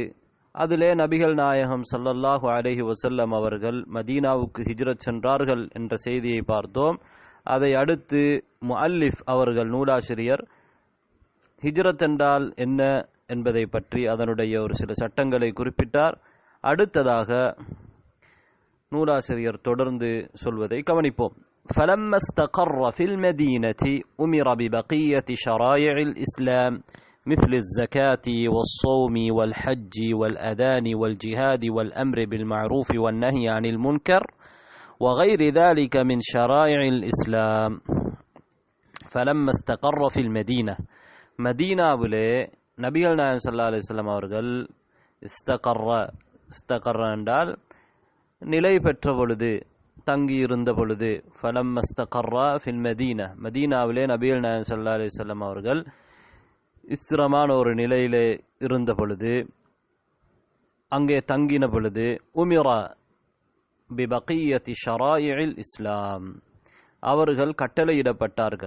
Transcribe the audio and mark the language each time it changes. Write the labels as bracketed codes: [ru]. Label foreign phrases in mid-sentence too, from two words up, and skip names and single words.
[ta] அதிலே நபிகள் நாயகம் [ar] صلى الله عليه وسلم [ta] அவர்கள் மதீனாவுக்கு ஹிஜ்ரத் சென்றார்கள் என்ற செய்தியை பார்த்தோம். அதை அடுத்து முஅல்லிஃப் அவர்கள், நூலாசிரியர், ஹிஜ்ரத் என்றால் என்ன என்பதை பற்றி அதனுடைய ஒரு சில சட்டங்களை குறிப்பிட்டார். அடுத்ததாக நூலாசிரியர் தொடர்ந்து சொல்வதை கவனிப்போம். [ar] فَلَمَّا اسْتَقَرَّ فِي الْمَدِينَةِ أُمِرَ بِبَقِيَّةِ شَرَائِعِ الْإِسْلَامِ مثل الزكاة والصوم والحج والأذان والجهاد والأمر بالمعروف والنهي عن المنكر وغير ذلك من شرائع الإسلام. فلما استقر في المدينة, [ta] மதீனாவிலே நபிகள் நாயகம் [ar] صلى الله عليه وسلم [ta] அவர்கள் இஸ்தகர்ர என்றால் நிலை பெற்ற பொழுது, தங்கியிருந்த பொழுது. [ar] فلما استقر في المدينة, [ta] மதீனாவிலே நபிகள் நாயகம் [ar] صلى الله عليه وسلم [ta] அவர்கள் ஸ்திரமான ஒரு நிலையிலே இருந்த பொழுது, அங்கே தங்கின பொழுது, [ar] أمر ببقية شرائع الإسلام, [ta] அவர்கள் கட்டளையிடப்பட்டார்கள்.